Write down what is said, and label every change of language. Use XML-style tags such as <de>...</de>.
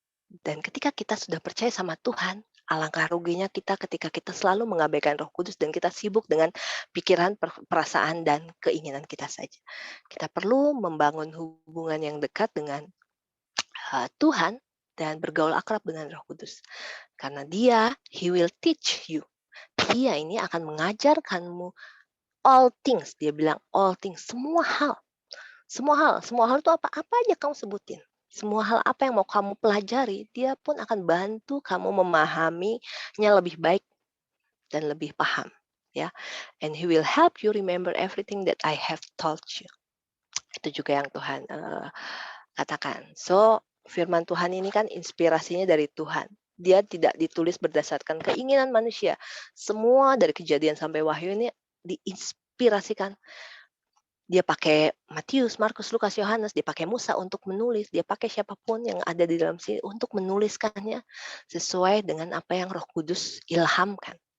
<id>Dan ketika kita sudah percaya sama Tuhan, alangkah ruginya kita ketika kita selalu mengabaikan Roh Kudus dan kita sibuk dengan pikiran, perasaan, dan keinginan kita saja. Kita perlu membangun hubungan yang dekat dengan Tuhan dan bergaul akrab dengan Roh Kudus. Karena dia,</id> <en>He will teach you.</en> <id>Dia ini akan mengajarkanmu</id> <en>all things.</en> <id>Dia bilang</id> <en>all things,</en> <id>semua hal. Semua hal itu apa aja kamu sebutin. Semua hal apa yang mau kamu pelajari, dia pun akan bantu kamu memahaminya lebih baik dan lebih paham.</id> <en>Ya, and He will help you remember everything that I have told you.</en> <id>Itu juga yang Tuhan katakan. So, firman Tuhan ini kan inspirasinya dari Tuhan. Dia tidak ditulis berdasarkan keinginan manusia. Semua dari Kejadian sampai Wahyu ini diinspirasikan Dia pakai Matius, Markus, Lukas, Yohanes, dia pakai Musa untuk menulis, dia pakai siapapun yang ada di dalam sini untuk menuliskannya sesuai dengan apa yang Roh Kudus ilhamkan.</id>